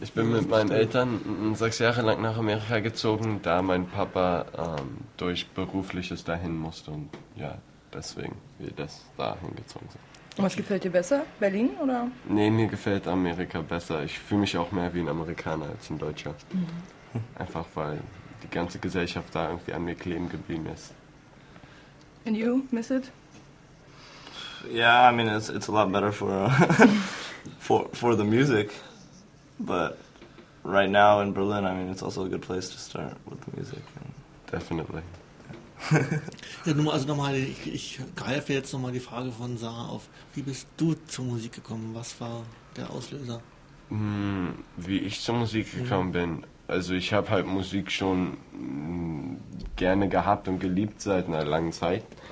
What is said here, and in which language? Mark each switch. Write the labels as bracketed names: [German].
[German] ich bin mit meinen Eltern sechs Jahre lang nach Amerika gezogen, da mein Papa durch Berufliches dahin musste und ja, deswegen wir das dahin gezogen sind. Und was gefällt dir besser? Berlin oder? Nee, mir gefällt Amerika besser. Ich fühle mich auch mehr wie ein Amerikaner als ein Deutscher. Mhm. Einfach weil die ganze Gesellschaft da irgendwie an mir kleben geblieben ist. [English] And you miss it? Yeah, I mean it's a lot better for the music, but right now in Berlin, I mean it's also a good place to start with the music. And definitely. [German] Ja, nur also nochmal, ich greife jetzt nochmal die Frage von Sarah auf. Wie bist du zur Musik gekommen? Was war der Auslöser? Wie ich zur Musik gekommen bin. Also ich habe halt Musik schon gerne gehabt und geliebt seit einer langen Zeit.